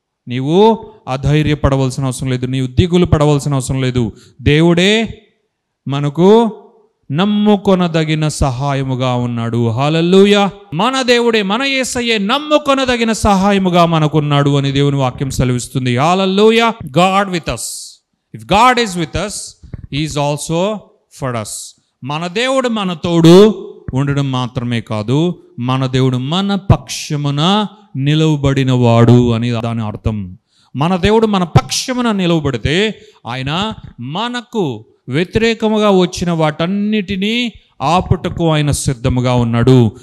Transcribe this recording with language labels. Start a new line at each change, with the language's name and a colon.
Telugu: నీవు అధైర్యపడవలసిన అవసరం లేదు, నీవు దిగులు పడవలసిన అవసరం లేదు. దేవుడే మనకు నమ్ముకొనదగిన సహాయముగా ఉన్నాడు. హల్లెలూయా. మన దేవుడే, మన యేసయ్యే నమ్ముకొనదగిన సహాయముగా మనకున్నాడు అని దేవుని వాక్యం సెలవిస్తుంది.
English: Hallelujah. God with us. If God is with us, he is also for us.
Telugu: మన దేవుడు మన తోడు ఉండడం మాత్రమే కాదు, మన దేవుడు మన పక్షమున నిలవబడిన వాడు అని దాని అర్థం. మన దేవుడు మన పక్షమున నిలవబడితే ఆయన మనకు వ్యతిరేకముగా వచ్చిన వాటన్నిటినీ ఆపుటకు ఆయన సిద్ధముగా ఉన్నాడు.